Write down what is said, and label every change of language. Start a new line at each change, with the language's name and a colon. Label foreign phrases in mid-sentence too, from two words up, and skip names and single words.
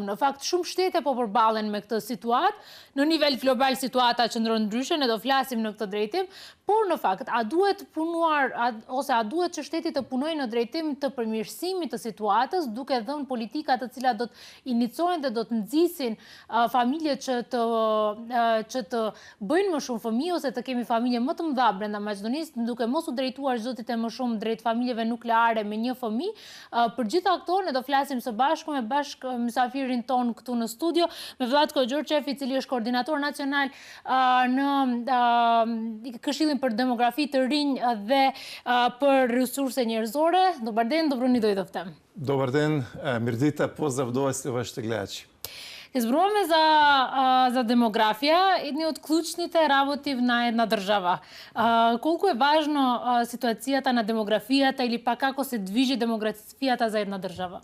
Albanian: në fakt shumë shtete po përballen me këtë situatë, në nivel global situata qëndron ndryshe, ne do flasim në këtë drejtim, por në fakt a duhet punuar ose a duhet që shteti të punojë në drejtim të përmirësimit të situatës, duke dhënë politika të cilat do të inicojnë dhe do të nxisin familjet që të bëjnë më shumë fëmijë ose të kemi familje më të mëdha brenda Maqedonisë, duke mos u drejtuar zotit e më shumë drejt familjeve nukleare me një fëmijë. Për gjitha këto ne do flasim së bashku me mysafirin ton këtu në studio, me Vlatko Gjorçev, i cili është koordinator nacional në Këshillin për demografi të rinj dhe për resurse njerëzore.
Macedonian: Dobar ден, добро ни дојдовте. Добар ден, Мирдита, поздрав до вас и вашите гледачи. Зборуваме за демографија, едни од клучните работи на една држава. Колку е важно ситуацијата на демографијата или пак како се движи демографијата за една држава?